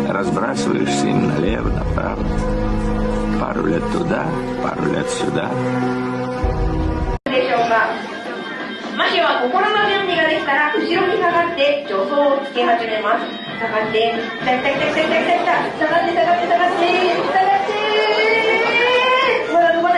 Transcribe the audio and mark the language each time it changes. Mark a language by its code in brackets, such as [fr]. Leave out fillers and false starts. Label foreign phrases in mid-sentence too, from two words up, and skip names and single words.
[ru] Разбрасываешься им налево, направо. Пару лет туда, пару лет сюда. [ja] マシは心の準備ができたら後ろに下がって助走をつけ始めます。下がって、下がって下がって下がって下がって下がってまだ飛ばない。